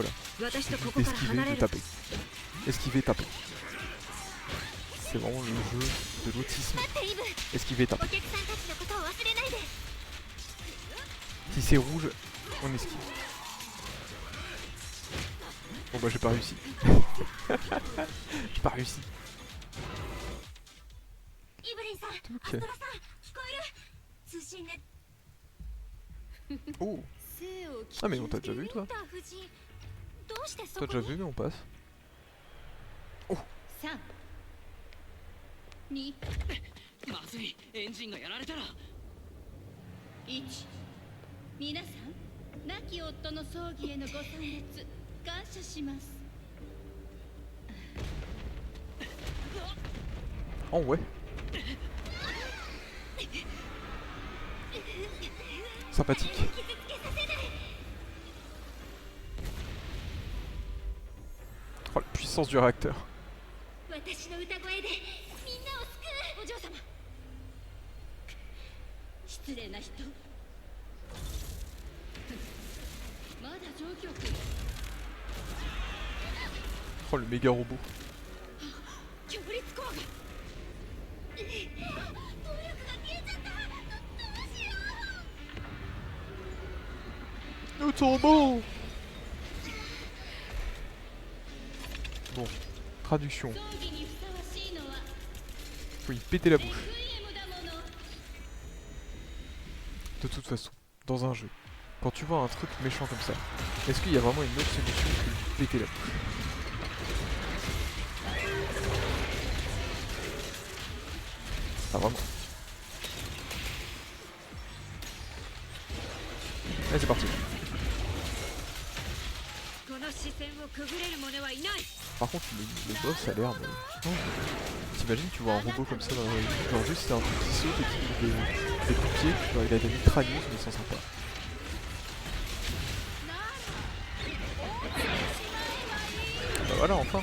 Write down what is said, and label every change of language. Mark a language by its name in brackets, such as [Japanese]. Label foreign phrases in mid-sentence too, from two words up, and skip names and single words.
[French] Voilà. [Japanese] 私とここから [French] Esquiver, [Japanese] 離れ [French] de [Japanese] る。 [French] taper. Esquiver, taper. C'est vraiment le jeu de l'autisme. Esquiver, taper. [Japanese] お客さんたちのことを忘れないで。 [French] Si c'est rouge, on esquive. Bon bah j'ai pas réussi. J'ai pas réussi. [Japanese] イブリンさん、アス [French] Ok. [Japanese] トラさん、聞こえる？通信で。 [French] Oh! Ah mais on t'a déjà vu toi? [Japanese] どうしてそ [French] T'as [Japanese] こ [French] déjà [Japanese] に？ [French] vu mais on passe. [Japanese] 3、2、まずい。エンジンがやられたら。 1。皆さん、亡き夫の葬儀へのご参列感謝します。 [French] Oh ouais! Sympathique. Oh la puissance du réacteur. [Japanese] 私の歌声でみんなを救う。お嬢様。失礼な人。まだ状況下。 [French] Oh le méga robot. [Japanese] 強烈光が。動力が消えちゃった。どうしよう。 [French] Le turbo! Bon, traduction. [Japanese] 葬儀にふさわしいのは [French] Faut y péter la bouche. [Japanese] レクイエムだもの。 [French] De toute façon, dans un jeu, quand tu vois un truc méchant comme ça, est-ce qu'il y a vraiment une autre solution que de péter la bouche? Pas vraiment. Allez, c'est parti. [Japanese] この視線をくぐれる者はいない。 [French] Par contre, le boss a l'air de... Oh. T'imagines, tu vois un robot comme ça dans la vraie vie, genre juste c'est un truc qui saute et qui fait des coups de pied, genre il a des mitrailleuses mais sans sympa. Bah voilà, enfin.